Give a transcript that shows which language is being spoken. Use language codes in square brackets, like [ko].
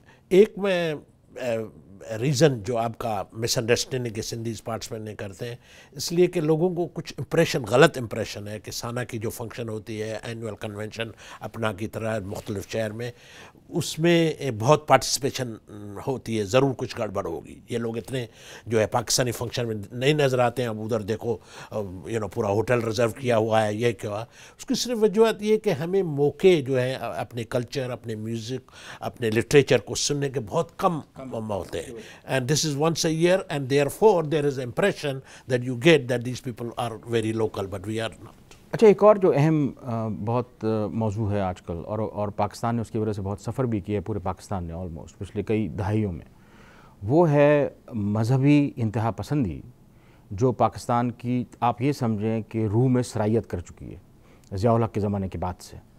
[ur] ایک میں ریزن جو آپ کا مس انڈرسٹینڈنگ کے سندھیز پارٹسپیٹ نہیں کرتے ہیں، اس لیے کہ لوگوں کو کچھ امپریشن، غلط امپریشن ہے کہ سانا کی جو فنکشن ہوتی ہے، اینول کنونشن اپنا کی طرح مختلف شہر میں، اس میں بہت پارٹیسپیشن ہوتی ہے، ضرور کچھ گڑبڑ ہوگی. یہ لوگ اتنے جو ہے پاکستانی فنکشن میں نہیں نظر آتے ہیں. اب ادھر دیکھو پورا ہوٹل ریزرو کیا ہوا ہے، یہ کیا. اس کی صرف وجوہات یہ کہ ہمیں موقع جو ہے اپنے کلچر، اپنے میوزک، اپنے لٹریچر کو سننے کے بہت کم ہوتے ہیں. [en] And this is once a year, and therefore there is impression that you get that these people are very local, but we are not. [ur] اچھا، ایک اور جو اہم بہت موضوع ہے آج کل، اور پاکستان نے اس کی وجہ سے بہت سفر بھی کیا ہے، پورے پاکستان نے آلموسٹ پچھلے کئی دہائیوں میں، وہ ہے مذہبی انتہا پسندی جو پاکستان کی آپ یہ سمجھیں کہ روح میں سرایت کر چکی ہے ضیاء الحق کے زمانے کے بعد سے.